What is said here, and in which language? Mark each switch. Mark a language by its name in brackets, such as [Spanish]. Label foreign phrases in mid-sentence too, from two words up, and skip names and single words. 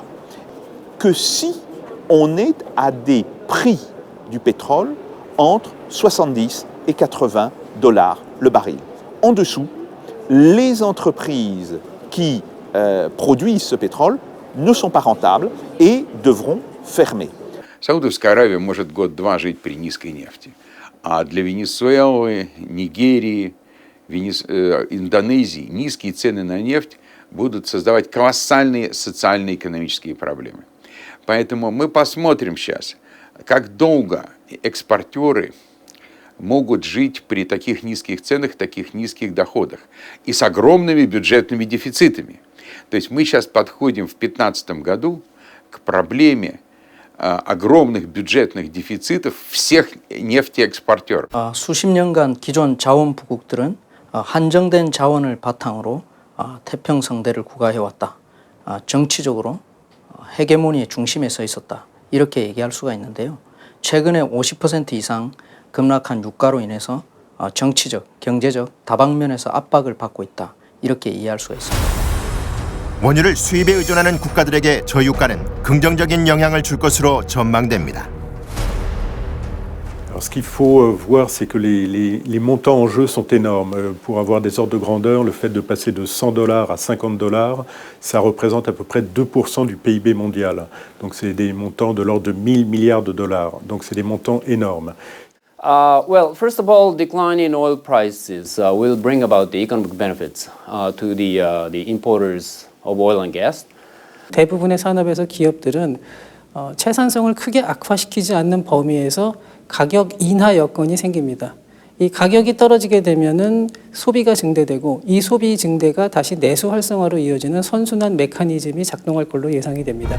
[French] Que si on est à des prix du pétrole entre 70 et 80 dollars le baril. En dessous, les entreprises qui produisent ce pétrole ne sont pas rentables et devront fermer. [Russian] Саудовская Аравия может год-два жить при низкой нефти. А для Венесуэлы, Нигерии, Индонезии низкие цены на нефть будут создавать колоссальные социально-экономические проблемы. Поэтому мы посмотрим сейчас, как долго экспортеры могут жить при таких низких ценах, таких низких доходах и с огромными бюджетными дефицитами. То есть мы сейчас подходим в 2015 году к проблеме огромных бюджетных дефицитов всех нефтеэкспортеров. [Korean] 수십 년간 기존 자원부국들은 한정된 자원을 바탕으로 태평성대를 구가해왔다. 정치적으로 헤게모니의 중심에 서 있었다. 이렇게 얘기할 수가 있는데요. 최근에 50% 이상 급락한 유가로 인해서 정치적, 경제적 다방면에서 압박을 받고 있다. 이렇게 이해할 수가 있습니다. 원유를 수입에 의존하는 국가들에게 저유가는 긍정적인 영향을 줄 것으로 전망됩니다. [French] Alors, ce qu'il faut voir, c'est que les montants en jeu sont énormes. Pour avoir des ordres de grandeur, le fait de passer de $100 à $50, ça représente à peu près 2% du PIB mondial. Donc c'est des montants de l'ordre de 1000 milliards de dollars. Donc c'est des montants énormes. [English] Well, first of all, decline in oil prices will bring about the economic benefits to the importers of oil and gas. [Korean] 대부분의 산업에서 기업들은 채산성을 크게 악화시키지 않는 범위에서 가격 인하 여건이 생깁니다. 이 가격이 떨어지게 되면은 소비가 증대되고 이 소비 증대가 다시 내수 활성화로 이어지는 선순환 메커니즘이 작동할 걸로 예상이 됩니다.